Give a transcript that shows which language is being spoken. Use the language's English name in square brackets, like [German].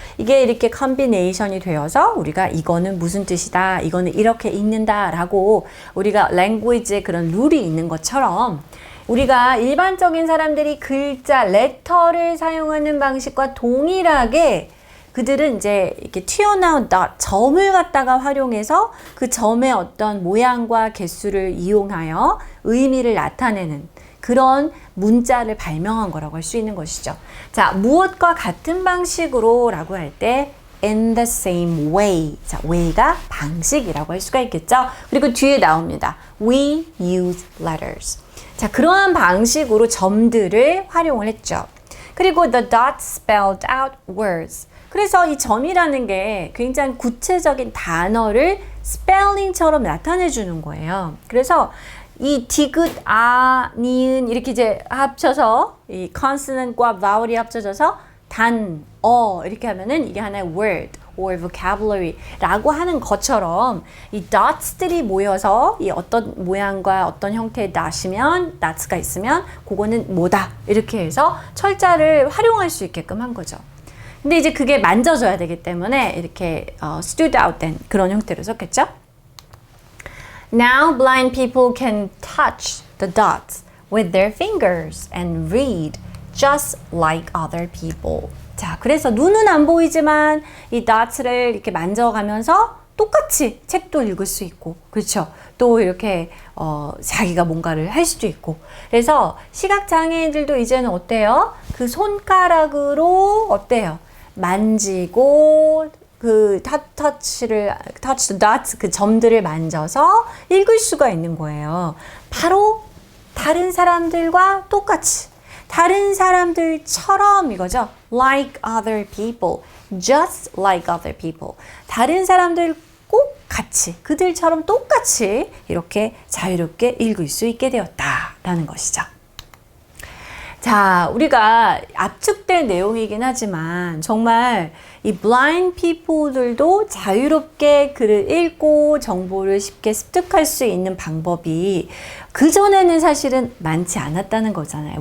[Korean] 이게 이렇게 컨비네이션이 되어서 우리가 이거는 무슨 뜻이다, 이거는 이렇게 읽는다 라고 우리가 랭귀지에 그런 룰이 있는 것처럼 우리가 일반적인 사람들이 글자, 레터를 사용하는 방식과 동일하게 그들은 이제 이렇게 튀어나온 점을 갖다가 활용해서 그 점의 어떤 모양과 개수를 이용하여 의미를 나타내는 그런 문자를 발명한 거라고 할 수 있는 것이죠. 자, 무엇과 같은 방식으로 라고 할 때 [English] in the same way. [Korean] 자, way가 방식이라고 할 수가 있겠죠. [English] 그리고 뒤에 나옵니다. We use letters. [Korean] 자, 그러한 방식으로 점들을 활용을 했죠. [English] 그리고 the dots spelled out words. [Korean] 그래서 이 점이라는 게 굉장히 구체적인 단어를 스펠링처럼 나타내 주는 거예요. 그래서 이 디귿, 니은 이렇게 이제 합쳐서 이 consonant과 vowel이 합쳐져서 이렇게 하면은 이게 하나의 [English] word or vocabulary [Korean] 라고 하는 것처럼 이 dots들이 모여서 이 어떤 모양과 어떤 형태의 dots가 있으면 그거는 뭐다 이렇게 해서 철자를 활용할 수 있게끔 한 거죠. 근데 이제 그게 만져져야 되기 때문에 이렇게 [English] stood out [Korean] 된 그런 형태로 썼겠죠? [English] Now blind people can touch the dots with their fingers and read just like other people. [Korean] 자, 그래서 눈은 안 보이지만 이 dots를 이렇게 만져가면서 똑같이 책도 읽을 수 있고, 그렇죠? 또 이렇게 자기가 뭔가를 할 수도 있고. 그래서 시각장애인들도 이제는 어때요? 그 손가락으로 어때요? 만지고 그 [English] touch the dots [Korean] 그 점들을 만져서 읽을 수가 있는 거예요. 바로 다른 사람들과 똑같이, 다른 사람들처럼 이거죠. [English] Like other people, just like other people. [Korean] 다른 사람들 꼭 같이, 그들처럼 똑같이 이렇게 자유롭게 읽을 수 있게 되었다라는 것이죠. 자, 우리가 압축된 내용이긴 하지만 정말 이 blind people들도 자유롭게 글을 읽고 정보를 쉽게 습득할 수 있는 방법이 그전에는 사실은 많지 않았다는 거잖아요.